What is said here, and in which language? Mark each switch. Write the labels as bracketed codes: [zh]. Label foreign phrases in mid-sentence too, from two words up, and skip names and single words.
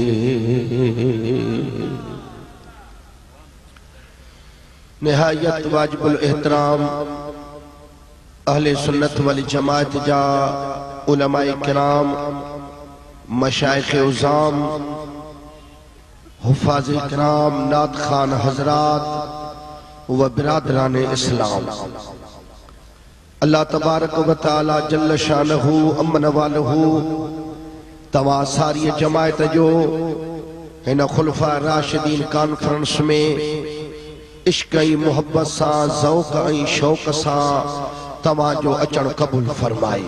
[sd] निहायत वाजिबुल एहतराम [ar] أهل السنة والجماعة [sd] जा उलमाए किराम मशाइख़ उज़ाम हुफ़ाज़ किराम नात खान हज़रात व बिरादरान इस्लाम [ar] الله تبارك وتعالى جل شانه [sd] अमन वालहू तवा सारी जमायत जो हिन खुलफा राशिदीन कॉन्फ्रेंस में इश्क ऐं मोहब्बत सां ज़ौक़ ऐं शौक़ सां तव्हां जो अचण क़बूल फरमाए।